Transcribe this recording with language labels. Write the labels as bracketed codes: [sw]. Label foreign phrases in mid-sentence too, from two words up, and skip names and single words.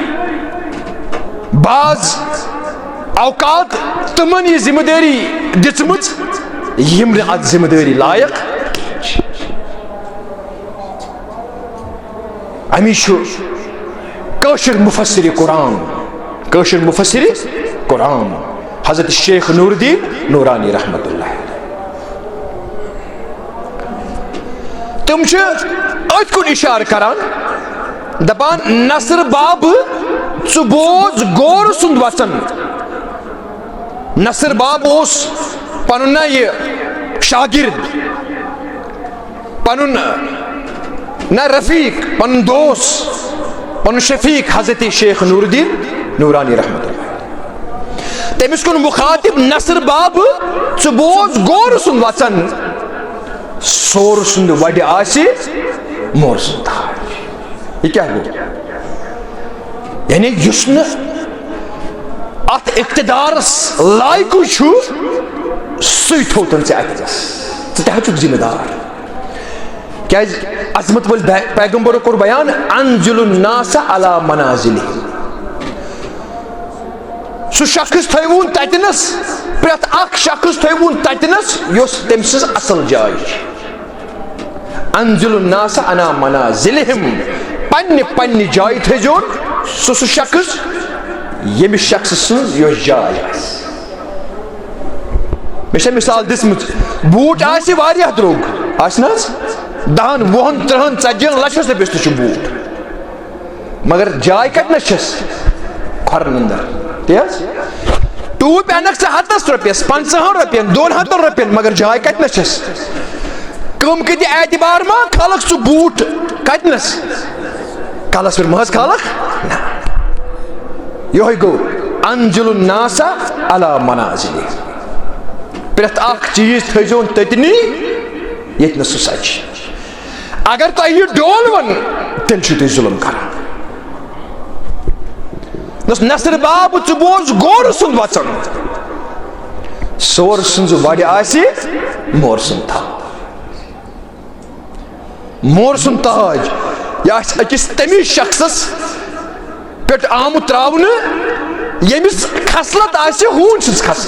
[ks] بعض اوقات تِمن یہِ ذمہ دٲری دِژمٕژ یِم نہٕ اَتھ ذمہ دٲری لایق چھِ. امی چھُ کٲشِر مفسر قرآن, کٲشِر مفسر قرآن حضرت شیخ نور الدین نورانی رحمت اللہ علیہ, تم چھِ أتھۍ کُن اِشارٕ کران, دپان نصر باب ژٕ بوز غور سُنٛد وژن. نصر باب اوس پنُن نا یہِ شاگرد, پنُن نا رفیق, پنُن دوس, پنُن شفیق حضرت شیخ نور الدین نورانی رحمت اللہ. تٔمِس کُن مخاطب نصر باب ژٕ بوز غور سُنٛد وژن, سور سُنٛد وڑِ آسہِ مور سُنٛد تاج. یہ کیا گوٚو, یعنی یُس نہٕ اتھ اقتدارس لایقٕے چھُ سُے تھوٚوتن ژےٚ اتھس, ژٕ تہِ حظ چھُکھ ذمہ دار. کیازِ عظمت وٲلۍ پیغمبرو کوٚر بیان [ar] انزل الناس علی منازلہم. [ks] سُہ شخص تھٲوُن تتنس, پرٛٮ۪تھ اکھ شخص تھٲوُن تتنس یۄس تٔمۍ سٕنٛز اصل جاے چھِ. [ar] انزل الناس علی منازلہم, [ks] پننہِ پننہِ جایہِ تھٲیزون سُہ شخص ییٚمہِ شخص سٕنٛز یۄس جاے آسہِ. مےٚ چھےٚ مثال دِژمٕژ, بوٗٹھ آسہِ واریاہ درٛوگ, آسنا 10 20 30 40 لچھس رۄپیس تہِ چھُ بوٗٹ مگر جاے کتنس چھس کھۄرن اندر تی حظ ٹوٗپۍ انکھ ژٕ 100 رۄپیس 50 رۄپین 200 رۄپین مگر جاے کتنس چھس کم کتہِ اعتبار ما کھالکھ ژٕ بوٗٹ کتنس کلس پٮ۪ٹھ ما حظ کھالکھ نہ یہوے گوٚو [ar] انزل الناس علی منازل [ks] پرٛٮ۪تھ اکھ چیٖز تھٲیزون تٔتنی ییٚتہِ نہٕ سُہ سجہِ اگر تۄہہِ یہِ ڈول ون تیٚلہِ چھِو تُہۍ ظُلم کران نصر باب ژٕ بوز گور سُنٛد وژن سور سٕنٛز وڑِ آسہِ مور سُنٛد تھل مور سُنٛد تاج یہِ آسہِ أکِس تٔمِس شخصس پٮ۪ٹھ آمُت تراونہٕ ییٚمِس خصلت آسہِ ہوٗنۍ سٕنٛز